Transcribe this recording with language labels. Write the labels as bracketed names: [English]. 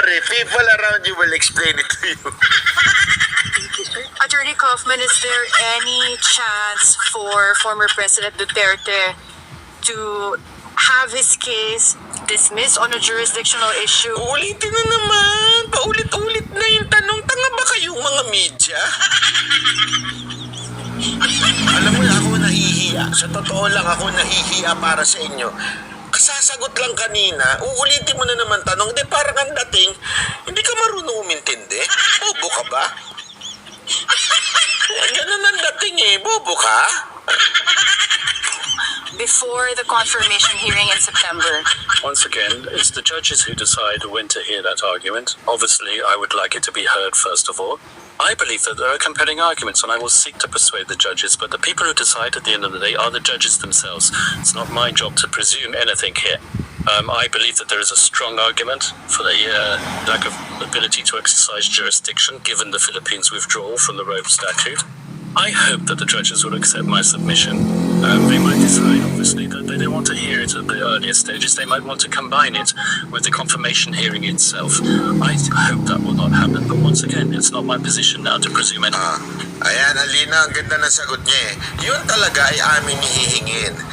[English] People around you will explain it to you. Attorney Kaufman, is there any chance for former President Duterte to have his case dismissed on a jurisdictional issue? [Filipino] Ulitin na naman. Paulit-ulit na yung tanong. Tanga ba kayong mga media? Alam mo na ako nahihiya. Sa totoo lang ako nahihiya para sa inyo. Kasasagot lang kanina, uulitin mo na naman tanong, di parang ang dating, hindi ka marunong umintindi? Bobo ka ba? Ganun ang dating bobo ka? [English] Before the confirmation hearing in September. Once again, it's the judges who decide when to hear that argument. Obviously, I would like it to be heard first of all. I believe that there are compelling arguments and I will seek to persuade the judges, but the people who decide at the end of the day are the judges themselves. It's not my job to presume anything here. I believe that there is a strong argument for the lack of ability to exercise jurisdiction given the Philippines' withdrawal from the Rome Statute. I hope that the judges will accept my submission. They might decide, obviously, that they don't want to hear it at the earlier stages. They might want to combine it with the confirmation hearing itself. I hope that will not happen. But once again, it's not my position now to presume anything. [Filipino] Ayan, Alina, ang ganda ng sagot niya Yun talaga ay aming hihingin.